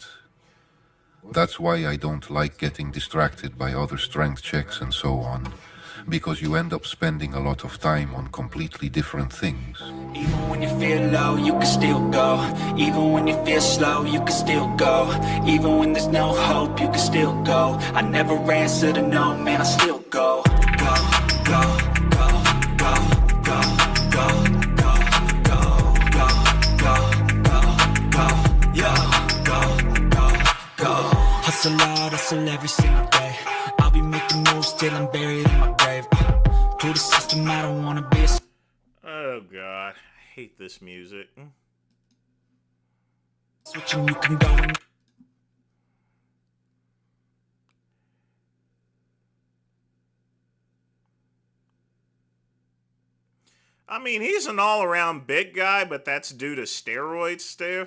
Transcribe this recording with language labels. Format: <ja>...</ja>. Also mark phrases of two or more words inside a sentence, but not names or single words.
<en>That's why I don't like getting distracted by other strength checks and so on, because you end up spending a lot of time on completely different things. Even when you feel low, you can still go. Even when you feel slow, you can still go. Even when there's no hope, you can still go. I never answer to no, man, I still go. Go, go, go, go, go, go, go, go, go, go, go, go, yo, go, go, go. Hustle hard, hustle every single day. I'll be making moves till I'm buried in my grave. To the system, I don't wanna be a... Oh God, I hate this music. Switching, you can go and... I mean, he's an all-around big guy, but that's due to steroids there.</en>